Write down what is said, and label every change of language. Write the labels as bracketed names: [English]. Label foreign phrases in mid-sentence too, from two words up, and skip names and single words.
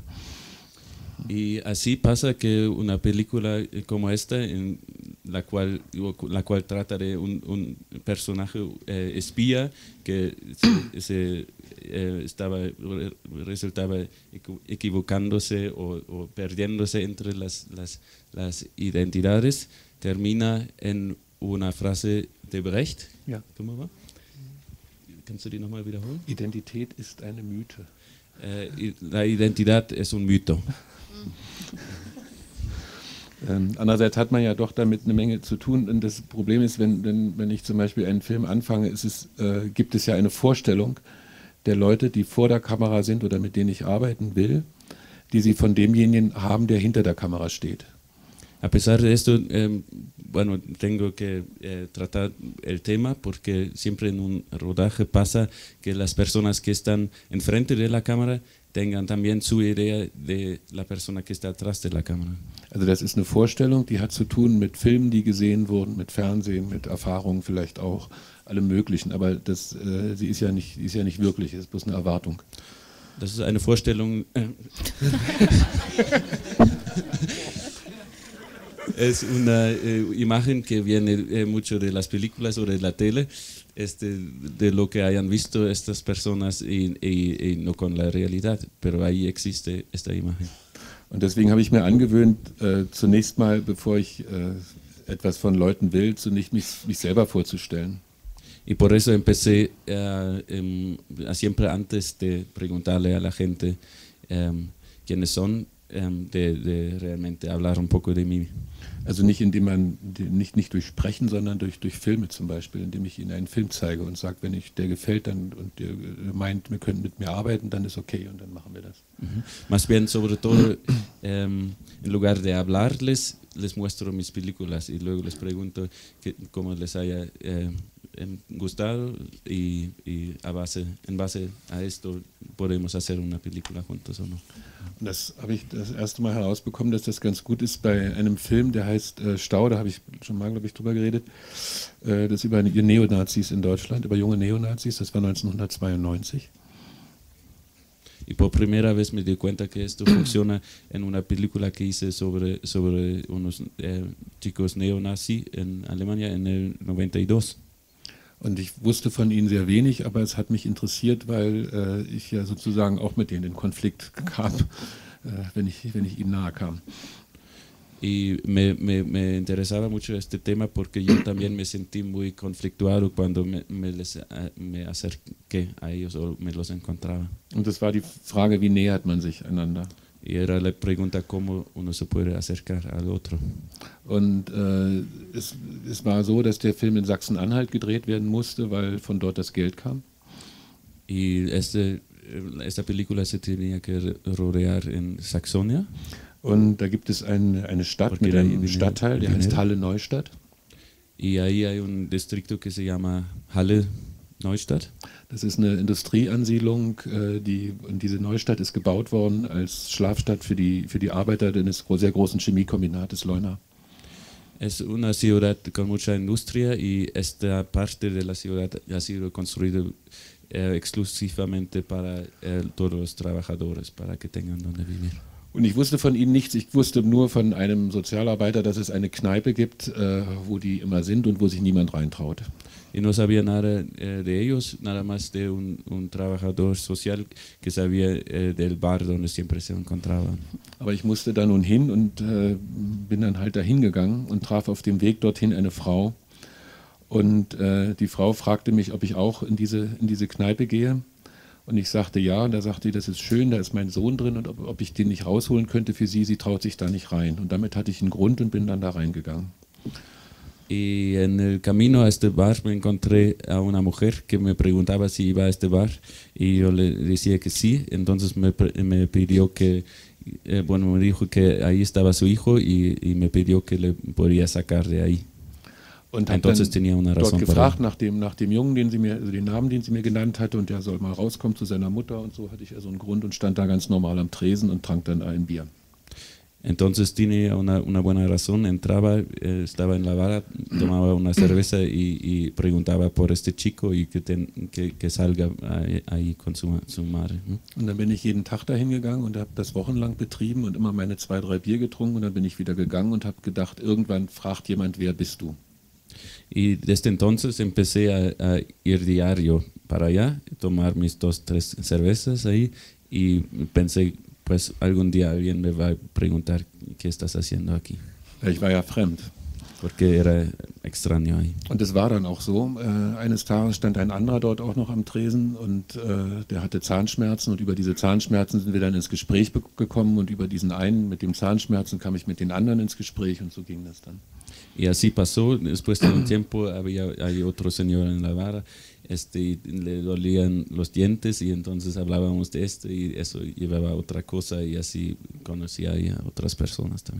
[Spanish] Y así pasa que una película como esta, en la cual trata de un personaje espía que resultaba equivocándose o perdiéndose entre las identidades, termina en una frase de Brecht. [German] Ja. [Spanish] ¿Cómo va? [German] Kannst du die nochmal wiederholen? Identität ist eine Mythe. [Spanish] La identidad es un mito. [German] Andererseits hat man ja doch damit eine Menge zu tun, und das Problem ist, wenn ich zum Beispiel einen Film anfange, gibt es ja eine Vorstellung der Leute, die vor der Kamera sind oder mit denen ich arbeiten will, die sie von demjenigen haben, der hinter der Kamera steht. [Spanish] A pesar de esto, bueno, tengo que tratar el tema porque siempre en un rodaje pasa que las personas que están enfrente de la cámara tengan también su idea de la persona que está atrás de la cámara. [German] Also das ist eine Vorstellung, die hat zu tun mit Filmen, die gesehen wurden, mit Fernsehen, mit Erfahrungen vielleicht auch, allem Möglichen. Aber sie ist ja nicht wirklich, es ist bloß eine Erwartung. Das ist eine Vorstellung. [Spanish] Es una imagen que viene mucho de las películas o de la tele, de lo que hayan visto estas personas y no con la realidad, pero ahí existe esta imagen. [German] Und deswegen habe ich mir angewöhnt, zunächst mal, bevor ich etwas von Leuten will, zunächst mich selber vorzustellen. [Spanish] Y por eso empecé siempre antes de preguntarle a la gente quiénes son, de realmente hablar un poco de mí. [German] Also nicht indem man nicht durch Sprechen, sondern durch Filme zum Beispiel, indem ich ihnen einen Film zeige und sage, wenn der gefällt dann und der meint, wir können mit mir arbeiten, dann ist okay und dann machen wir das. [Spanish] Más bien, sobre todo, en lugar de hablarles, les muestro mis películas y luego les pregunto cómo les haya gustado y en base a esto podemos hacer una película juntos o no. [German] Und das habe ich das erste Mal herausbekommen, dass das ganz gut ist bei einem Film, der heißt Stau, da habe ich schon mal, glaube ich, drüber geredet, das ist über Neonazis in Deutschland, über junge Neonazis, das war 1992. [Spanish] Y por primera vez me di cuenta que esto funciona en una película que hice sobre unos chicos neonazis en Alemania en el 92. [German] Und ich wusste von ihnen sehr wenig, aber es hat mich interessiert, weil ich ja sozusagen auch mit denen in Konflikt kam, wenn ich ihnen nahe kam. [Spanish] Y me interesaba mucho este tema porque yo también me sentí muy conflictuado cuando me acerqué a ellos o me los encontraba. [German] Und das war die Frage, wie nähert man sich einander? [Spanish] Y era la pregunta cómo uno se puede acercar al otro. [German] Und es war so, dass der Film in Sachsen-Anhalt gedreht werden musste, weil von dort das Geld kam. [Spanish] Y esta película se tenía que rodear en Saxonia. [German] Und da gibt es eine Stadt mit einem Stadtteil, der heißt Halle Neustadt. [Spanish] Y ahí hay un distrito que se llama Halle Neustadt. [German] Das ist eine Industrieansiedlung, und diese Neustadt ist gebaut worden als Schlafstadt für die Arbeiter eines sehr großen Chemiekombinates Leuna. [Spanish] Es una ciudad con mucha industria y esta parte de la ciudad ha sido construida exclusivamente para todos los trabajadores, para que tengan donde vivir. [German] Und ich wusste von ihnen nichts, ich wusste nur von einem Sozialarbeiter, dass es eine Kneipe gibt, wo die immer sind und wo sich niemand reintraut. [Spanish] Y no sabía nada de ellos, nada más de un trabajador social que sabía del bar donde siempre se encontraban. [German] Aber ich musste da nun hin und bin dann halt dahin gegangen und traf auf dem Weg dorthin eine Frau. Und die Frau fragte mich, ob ich auch in diese Kneipe gehe. Und ich sagte ja, und da sagte sie, das ist schön, da ist mein Sohn drin und ob ich den nicht rausholen könnte für sie traut sich da nicht rein. Und damit hatte ich einen Grund und bin dann da reingegangen. [Spanish] Y en el camino a este bar me encontré a una mujer que me preguntaba si iba a este bar y yo le decía que sí, entonces me pidió que, me dijo que ahí estaba su hijo y me pidió que le podía sacar de ahí. [German] Und [Spanish] entonces tenía una razón [German] dort gefragt nach dem Jungen, den Namen, den sie mir genannt hatte, und der soll mal rauskommen zu seiner Mutter und so hatte ich also einen Grund und stand da ganz normal am Tresen und trank dann ein Bier. [Spanish] Entonces tenía una buena razón, entraba, estaba en la barra, tomaba una cerveza y preguntaba por este chico y que salga ahí con su madre. ¿No? [German] Und dann bin ich jeden Tag dahin gegangen und habe das wochenlang betrieben und immer meine 2, 3 Bier getrunken und dann bin ich wieder gegangen und habe gedacht, irgendwann fragt jemand, wer bist du? [Spanish] Y desde entonces empecé a ir diario para allá, tomar mis 2, 3 cervezas ahí y pensé, pues algún día alguien me va a preguntar qué estás haciendo aquí. [German] Ich war ja fremd. [Spanish] Porque era extraño ahí. [German] Und es war dann auch so. Eines Tages stand ein anderer dort auch noch am Tresen und der hatte Zahnschmerzen und über diese Zahnschmerzen sind wir dann ins Gespräch gekommen und über diesen einen mit den Zahnschmerzen kam ich mit den anderen ins Gespräch und so ging das dann. [Spanish] Y así pasó, después de un tiempo hay otro señor en la barra, le dolían los dientes y entonces hablábamos de esto y eso llevaba a otra cosa y así conocía a otras personas también.